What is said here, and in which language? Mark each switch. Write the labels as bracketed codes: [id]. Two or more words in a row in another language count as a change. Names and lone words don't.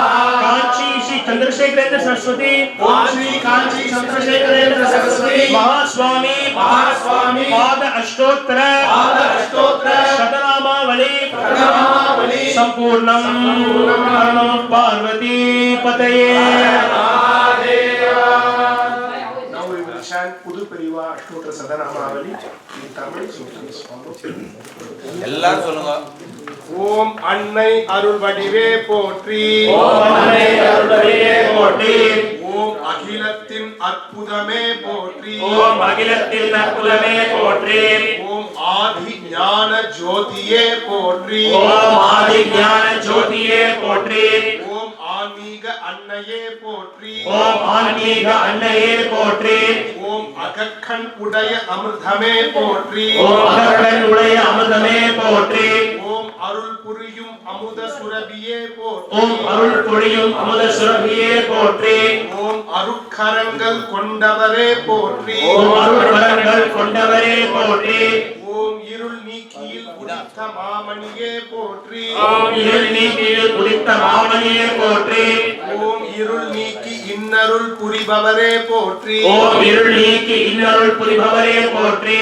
[sa] कांची श्री चंद्रशेखरेंद्र सरस्वती ओम श्री कांची चंद्रशेखरेंद्र सरस्वती महास्वामी महास्वामी पाद अष्टोत्तर शतनामावली संपूर्णम नमो पार्वती पतये [en] Now we will chant Pudu Periva Ashtotra Sadanamavali in Tamil. So please follow. [ta] எல்லாரும் சொல்லுங்க. ஓம் அன்னை அருள் வடிவே போற்றி. ஓம் அன்னை அருள்வடிவே போற்றி. ஓம் அகிலத்தின் அற்புதமே போற்றி. ஓம் அகிலத்தில் अற்புதமே पोट्टी. ஓம் ஆதி ஞான ஜோதியே போற்றி. ஓம் ஆதி ஞான ஜோதியே போற்றி. ஓம் ஆன்மீக அன்னையே போற்றி. ஓம் ஆன்மீக அன்னையே போற்றி. ஓம் அகக்கண் உடைய அமிர்தமே போற்றி. ஓம் அகக்கண் உடைய அமிர்தமே போற்றி. ஓம் அருள் புரியும் அமுத சுரபியே போற்றி. ओम अरुள் பொழியும் அமுத சுரபியே போற்றி. ஓம் அருட்கரங்கள் கொண்டவரே போற்றி. ओम अरुள் வரங்கள் கொண்டவரே போற்றி. ஓம் இருள் நீக்கியில் உதித்த மாமணியே போற்றி. ओम இருள் நீக்கியில் உதித்த மாமணியே போற்றி. ஓம் இருள் நீக்கி இன்னருள் புரிபவரே போற்றி. ஓம் இருள் நீக்கி இன்னருள் புரிபவரே போற்றி.